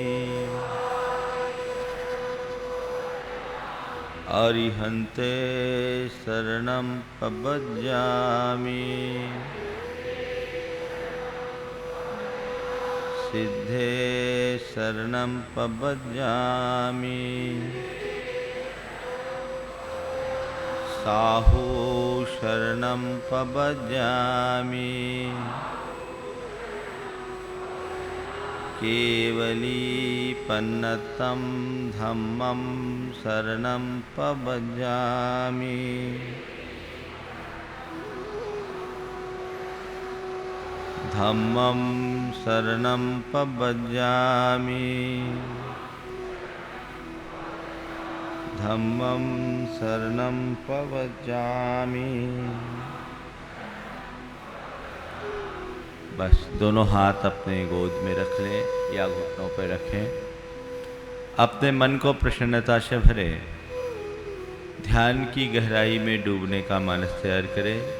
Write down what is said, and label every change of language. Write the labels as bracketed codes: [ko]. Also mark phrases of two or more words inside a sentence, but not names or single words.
[pra] अरिहन्ते शरणं प्रपद्यामि सिद्धे शरणं प्रपद्यामि साहू शरणं प्रपद्यामि केवली पन्नतं धम्मं शरणं प्रपद्यामि धम्मं शरणं प्रपद्यामि धम्मं शरणं प्रपद्यामि। [hi] बस दोनों हाथ अपने गोद में रख लें या घुटनों पर रखें। अपने मन को प्रसन्नता से भरे। ध्यान की गहराई में डूबने का मानस तैयार करें।